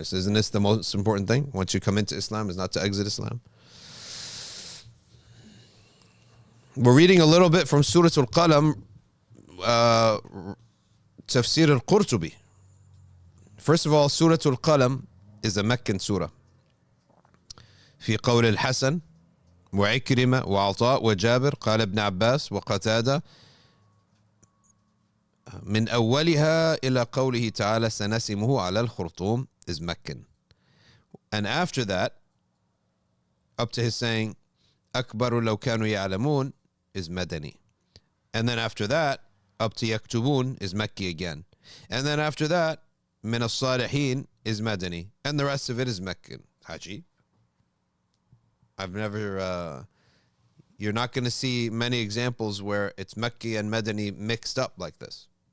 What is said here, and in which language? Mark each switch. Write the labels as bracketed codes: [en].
[en] Isn't this the most important thing? Once you come into Islam, is not to exit Islam. We're reading a little bit from Surah al-Qalam, Tafsir al-Qurtubi. First of all, Surah al-Qalam is a Meccan surah. [ar] في قول الحسن وعكرمة وعطاء وجابر قال ابن عباس وقتادة من أولها إلى قوله تعالى سنسمه على الخرطوم [en] is Meccan. And after that, up to his saying [ar] أكبر لو كانوا يعلمون [en] is Madani. And then after that, up to يكتبون is Mecca again. And then after that, [ar] من الصالحين [en] is Madani. And the rest of it is Meccan. Haji. I've never, you're not going to see many examples where it's Mecca and Madani mixed up like this.